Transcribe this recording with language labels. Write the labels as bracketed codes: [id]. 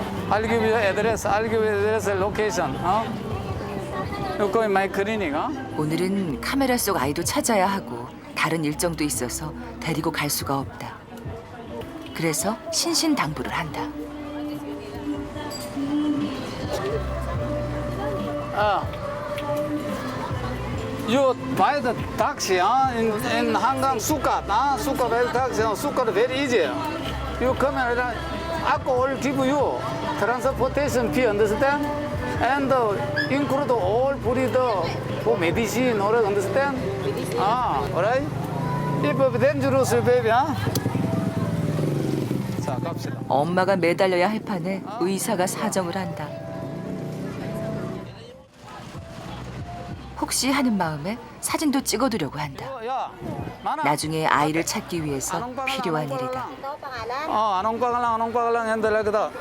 [en] I'll give you address, location, huh? You go in my clinic, huh? [ko] 오늘은 카메라 속 아이도 찾아야 하고 다른 일정도 있어서 데리고 갈 수가 없다. 그래서 신신당부를 한다. [en] You buy the taxi in Hangang Sukat, Sukat buy the taxi, Sukat very easy. You come and I will give you transportation fee, understand? And include all food for medicine, all right, understand? Alright? If dangerous, baby, [ko] 자, 갑시다. 엄마가 매달려야 할 판에 의사가 사정을 한다. 혹시 하는 마음에 사진도 찍어두려고 한다. 야, 많아. 나중에 아이를 찾기 위해서 필요한 일이다. [tl] anong pangalan yan talaga?